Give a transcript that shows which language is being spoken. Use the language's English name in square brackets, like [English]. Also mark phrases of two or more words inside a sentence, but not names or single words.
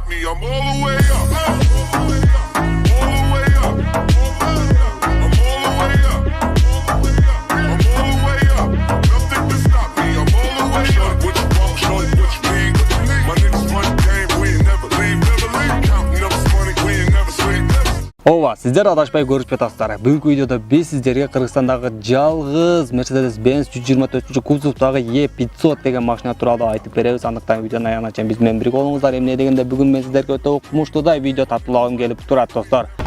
[English] I'm all the way up. All the way up. I'm all the way up. I'm all the way up. Nothing can stop me. I'm all the way up. What you want, shorty, what you need? My niggas run the game, we ain't never leave. Counting up this money, we ain't never sleep. [Kyrgyz] Ооба, сиздер адашпай көрүшүп атасыздар. Бүгүнкү видеодо биз сиздерге Кыргызстандагы жалгыз Mercedes-Benz 124-кузовдагы E500 деген машина тууралуу айтып беребиз. Андыктан видеонун аягына чейин биз менен бирге болуңуздар. Эмне дегенде бүгүн мен сиздерге өтө укмуштуудай видео тартуулагым келип турат, достор.